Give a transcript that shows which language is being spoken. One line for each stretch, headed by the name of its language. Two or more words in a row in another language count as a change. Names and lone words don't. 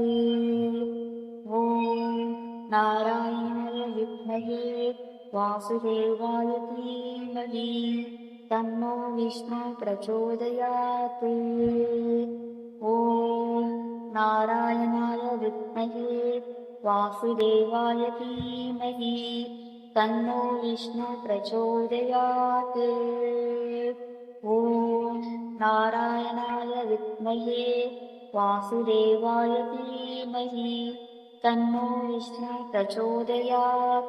Sanskrit: ॐ नारायणाय विद्महे वासुदेवाय धीमहि तन्नो विष्णु प्रचोदयात्. ॐ नारायणाय विद्महे वासुदेवाय धीमहि तन्नो विष्णु प्रचोदयात्। ॐ नारायणाय विद्महे वासुदेवाय धीमहि तन्नो विष्णु प्रचोदयात्।